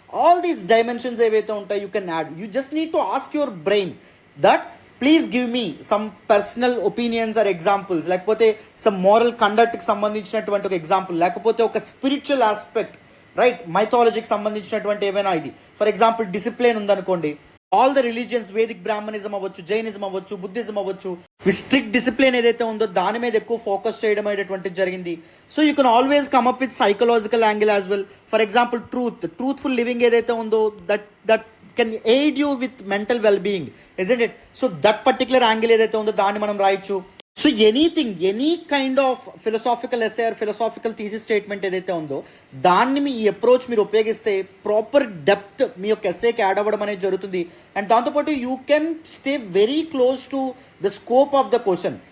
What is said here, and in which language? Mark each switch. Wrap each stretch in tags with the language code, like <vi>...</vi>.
<en>all these dimensions</en> <te>ఏవైతే ఉంటాయి</te> <en>You can add. You just need to ask your brain that please give me some personal opinions or examples, లేకపోతే some moral కండక్ట్కి</en> <te>సంబంధించినటువంటి ఒక example, లేకపోతే ఒక spiritual aspect, right, మైథాలజీకి సంబంధించినటువంటి ఏమైనా ఇది. ఫర్ ఎగ్జాంపుల్ డిసిప్లిన్ ఉందనుకోండి, all the religions, Vedic Brahminism అవ్వచ్చు, జైనిజం అవ్వచ్చు, బుద్ధిజం అవ్వచ్చు, స్ట్రిక్ట్ డిసిప్లిన్ ఏదైతే ఉందో దాని మీద ఎక్కువ ఫోకస్ చేయడం అనేటువంటిది జరిగింది.</te> <en>So you can always come up with psychological angle as well. For example truthful living</en> <te>ఏదైతే ఉందో</te> <en>That can aid you with mental well-being, isn't it? So that particular angle</en> <te>ఏదైతే ఉందో దాన్ని మనం రాయొచ్చు.</te> <en>so anything, any kind of philosophical essay or philosophical thesis statement</en> <te>ఏదైతే ఉందో దాన్ని మీ అప్రోచ్ మీరు ఉపయోగిస్తే ప్రాపర్ డెప్త్ మీ యొక్క ఎస్సేకి యాడ్ అవ్వడం అనేది జరుగుతుంది.</te> <en>And దాంతోపాటు you can stay very close to the scope of the question.</en>